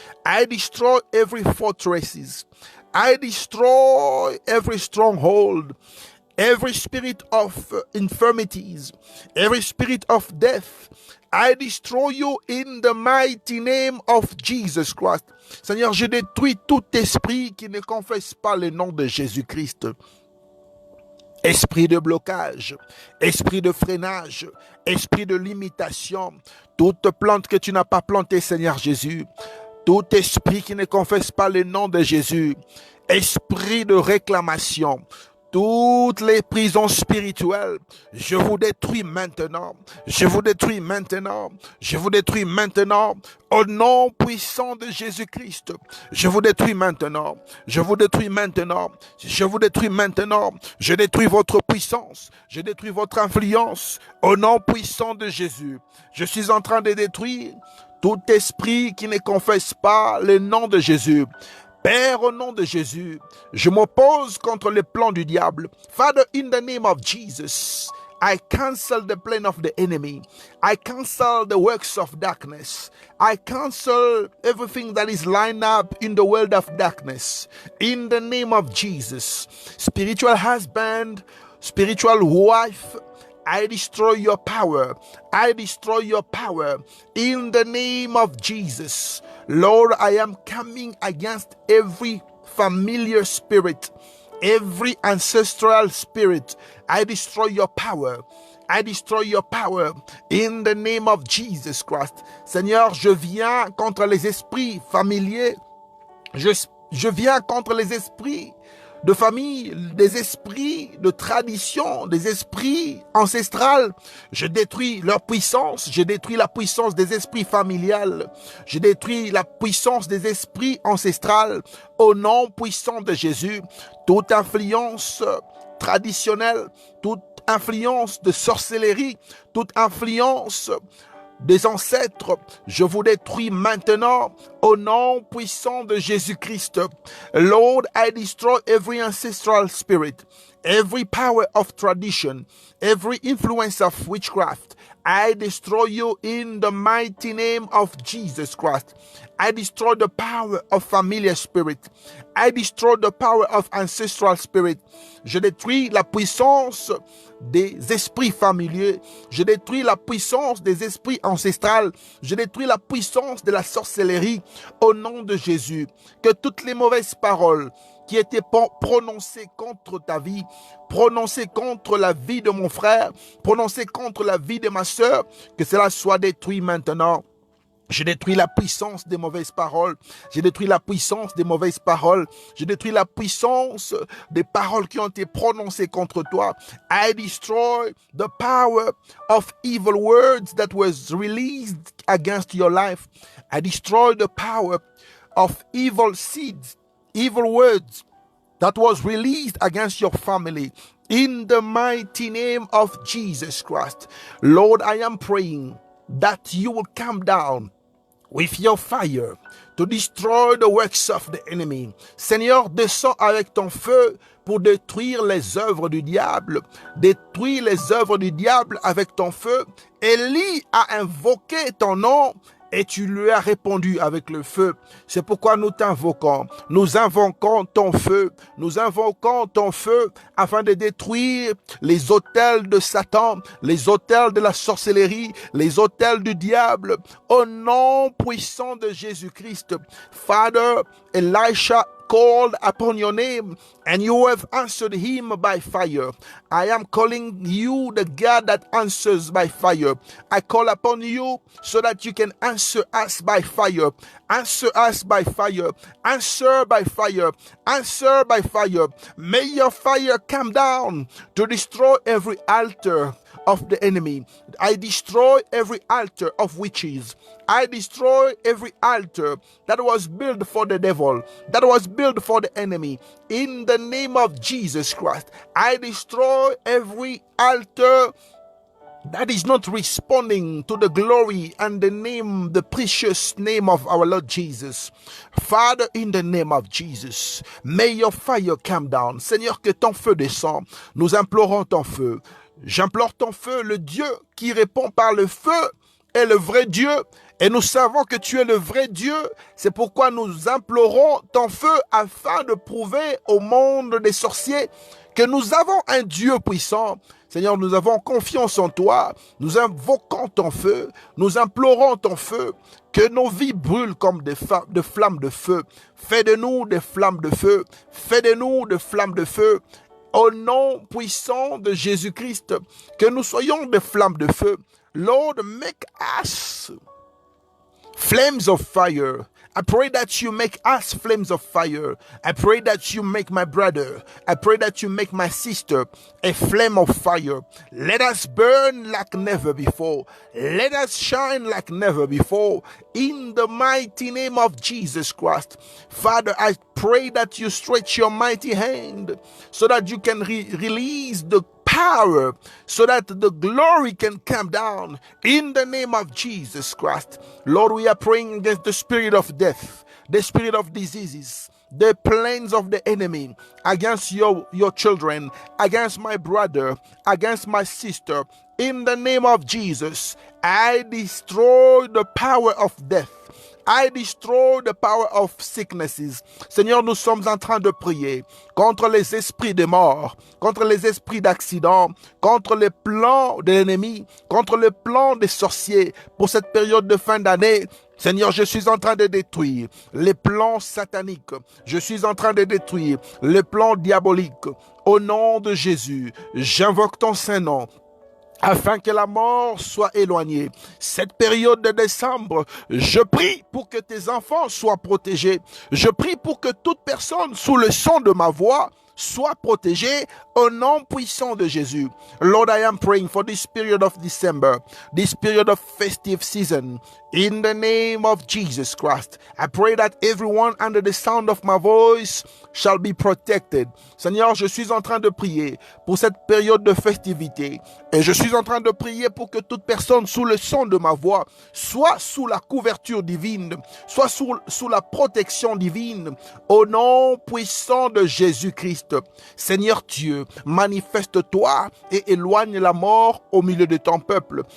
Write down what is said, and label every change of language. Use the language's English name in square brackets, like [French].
[English] I destroy every fortresses. I destroy every stronghold. Every spirit of infirmities, every spirit of death, I destroy you in the mighty name of Jesus Christ. [French] Seigneur, je détruis tout esprit qui ne confesse pas le nom de Jésus-Christ. Esprit de blocage, esprit de freinage, esprit de limitation, toute plante que tu n'as pas plantée, Seigneur Jésus, tout esprit qui ne confesse pas le nom de Jésus, esprit de réclamation, toutes les prisons spirituelles, je vous détruis maintenant, je vous détruis maintenant, je vous détruis maintenant, au nom puissant de Jésus-Christ, je vous détruis maintenant, je vous détruis maintenant, je vous détruis maintenant, je détruis votre puissance, je détruis votre influence, au nom puissant de Jésus, je suis en train de détruire tout esprit qui ne confesse pas le nom de Jésus. Père, au nom de Jésus, je m'oppose contre les plans du diable. [English] Father, in the name of Jesus, I cancel the plan of the enemy. I cancel the works of darkness. I cancel everything that is lined up in the world of darkness. In the name of Jesus, spiritual husband, spiritual wife, I destroy your power. I destroy your power in the name of Jesus. Lord, I am coming against every familiar spirit, every ancestral spirit. I destroy your power. I destroy your power in the name of Jesus Christ. [French] Seigneur, je viens contre les esprits familiers. Je viens contre les esprits de famille, des esprits de tradition, des esprits ancestrales. Je détruis leur puissance, je détruis la puissance des esprits familiales, je détruis la puissance des esprits ancestrales au nom puissant de Jésus. Toute influence traditionnelle, toute influence de sorcellerie, toute influence des ancêtres, je vous détruis maintenant au nom puissant de Jésus-Christ. [English] Lord, I destroy every ancestral spirit, every power of tradition, every influence of witchcraft. I destroy you in the mighty name of Jesus Christ. I destroy the power of familiar spirit. I destroy the power of ancestral spirit. [French] Je détruis la puissance des esprits familiers. Je détruis la puissance des esprits ancestrales. Je détruis la puissance de la sorcellerie au nom de Jésus. Que toutes les mauvaises paroles qui étaient prononcées contre ta vie, prononcées contre la vie de mon frère, prononcées contre la vie de ma sœur, que cela soit détruit maintenant. Je détruis la puissance des mauvaises paroles. Je détruis la puissance des mauvaises paroles. Je détruis la puissance des paroles qui ont été prononcées contre toi. [English] I destroy the power of evil words that was released against your life. I destroy the power of evil seeds, evil words that was released against your family. In the mighty name of Jesus Christ. Lord, I am praying that you will come down with your fire to destroy the works of the enemy. [French] Seigneur, descends avec ton feu pour détruire les œuvres du diable. Détruis les œuvres du diable avec ton feu. Élie a invoqué ton nom et tu lui as répondu avec le feu. C'est pourquoi nous t'invoquons. Nous invoquons ton feu. Nous invoquons ton feu afin de détruire les autels de Satan, les autels de la sorcellerie, les autels du diable. Au nom puissant de Jésus-Christ. [English] Father, Elisha called upon your name and you have answered him by fire. I am calling you the God that answers by fire. I call upon you so that you can answer us by fire. Answer us by fire. Answer by fire. Answer by fire. May your fire come down to destroy every altar of the enemy. I destroy every altar of witches. I destroy every altar that was built for the devil, that was built for the enemy. In the name of Jesus Christ, I destroy every altar that is not responding to the glory and the name, the precious name of our Lord Jesus. Father, in the name of Jesus, may your fire come down. [French] Seigneur, que ton feu descende. Nous implorons ton feu. J'implore ton feu, le Dieu qui répond par le feu est le vrai Dieu. Et nous savons que tu es le vrai Dieu. C'est pourquoi nous implorons ton feu afin de prouver au monde des sorciers que nous avons un Dieu puissant. Seigneur, nous avons confiance en toi, nous invoquons ton feu, nous implorons ton feu, que nos vies brûlent comme des flammes de feu. Fais de nous des flammes de feu, fais de nous des flammes de feu. Au nom puissant de Jésus-Christ, que nous soyons des flammes de feu. [English] Lord, make us flames of fire. I pray that you make us flames of fire. I pray that you make my brother, I pray that you make my sister a flame of fire. Let us burn like never before. Let us shine like never before. In the mighty name of Jesus Christ. Father, I pray that you stretch your mighty hand so that you can release the power, so that the glory can come down in the name of Jesus Christ. Lord, we are praying against the spirit of death, the spirit of diseases, the plans of the enemy against your children, against my brother, against my sister. In the name of Jesus, I destroy the power of death. I destroy the power of sicknesses. [French] Seigneur, nous sommes en train de prier contre les esprits de mort, contre les esprits d'accident, contre les plans de l'ennemi, contre le plan des sorciers pour cette période de fin d'année. Seigneur, je suis en train de détruire les plans sataniques. Je suis en train de détruire les plans diaboliques. Au nom de Jésus, j'invoque ton Saint-Nom, afin que la mort soit éloignée. Cette période de décembre, je prie pour que tes enfants soient protégés. Je prie pour que toute personne sous le son de ma voix soit protégée au nom puissant de Jésus. [English] Lord, I am praying for this period of December, this period of festive season. In the name of Jesus Christ, I pray that everyone under the sound of my voice shall be protected. [French] Seigneur, je suis en train de prier pour cette période de festivité. Et je suis en train de prier pour que toute personne sous le son de ma voix soit sous la couverture divine, soit sous la protection divine. Au nom puissant de Jésus-Christ. Seigneur Dieu, manifeste-toi et éloigne la mort au milieu de ton peuple.